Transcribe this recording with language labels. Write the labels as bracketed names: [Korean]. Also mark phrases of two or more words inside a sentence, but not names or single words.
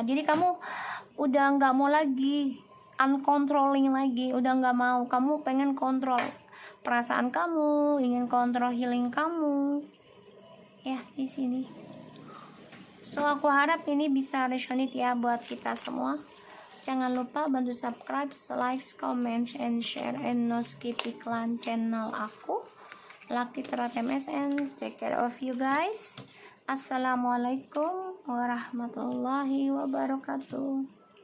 [Indonesian] Jadi kamu udah nggak mau lagi uncontrolling lagi, udah nggak mau. Kamu pengen kontrol perasaan kamu, ingin kontrol healing kamu ya di sini. So aku harap ini bisa resonate ya buat kita semua. Jangan lupa bantu [English] subscribe, like, comment, and share, and no skip [Indonesian] iklan channel aku, Lucky Terat MSN. [English] Take care of you guys. [Arabic] السلام عليكم ورحمة الله وبركاته.